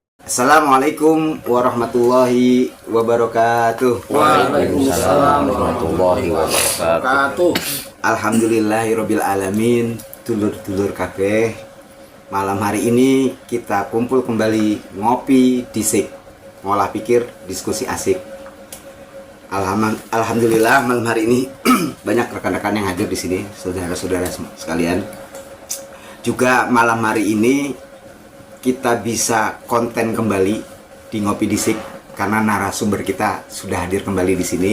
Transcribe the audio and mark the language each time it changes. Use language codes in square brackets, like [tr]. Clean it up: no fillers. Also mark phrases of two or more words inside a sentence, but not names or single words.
[ar] السلام عليكم ورحمة الله وبركاته. وعليكم السلام ورحمة الله وبركاته. الحمد لله رب العالمين. [jv] Dulur-dulur kabeh, [id] malam hari ini kita kumpul kembali [jv] ngopi disik, ngolah pikir, [id] diskusi asik. Alhamdulillah malam hari ini banyak rekan-rekan yang hadir di sini, saudara-saudara sekalian. Juga malam hari ini kita bisa konten kembali di Ngopi Disik karena narasumber kita sudah hadir kembali di sini.